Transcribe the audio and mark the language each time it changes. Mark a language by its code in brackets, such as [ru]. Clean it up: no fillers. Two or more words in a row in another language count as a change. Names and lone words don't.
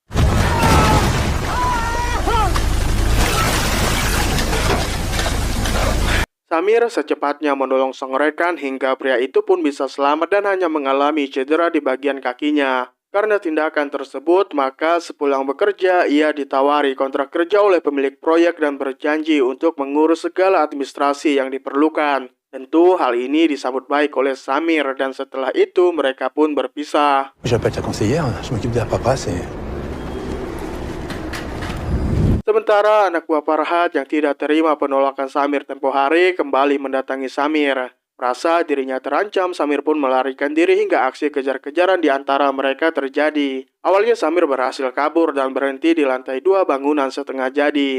[id] Samir secepatnya menolong sang rekan hingga pria itu pun bisa selamat dan hanya mengalami cedera di bagian kakinya. Karena tindakan tersebut, maka sepulang bekerja, ia ditawari kontrak kerja oleh pemilik proyek dan berjanji untuk mengurus segala administrasi yang diperlukan. Tentu hal ini disambut baik oleh Samir dan setelah itu mereka pun berpisah. [fr] J'appelle ta conseillère, je m'occupe de la paperasse et... [id] Sementara anak buah Farhat yang tidak terima penolakan Samir tempo hari kembali mendatangi Samir. Merasa dirinya terancam, Samir pun melarikan diri hingga aksi kejar-kejaran di antara mereka terjadi. Awalnya Samir berhasil kabur dan berhenti di lantai 2 bangunan setengah jadi.